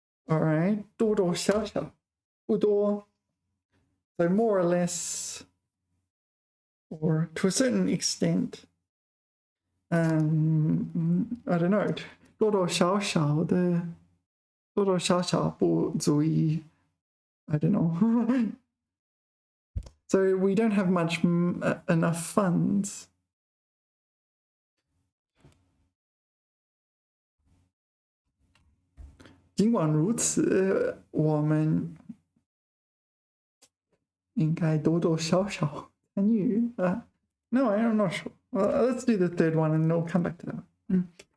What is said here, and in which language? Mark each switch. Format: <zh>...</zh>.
<zh>All right, 多多少少，不多。</zh> <en>So more or less, or to a certain extent, I don't know,</en> <zh>多多少少的，多多少少不足以，</zh> <en>I don't know. So we don't have much enough funds.</en> <zh>尽管如此，我们应该多多少少参与啊。</zh> <en>No, I'm not sure. Let's do the third one and we'll come back to that one.</en>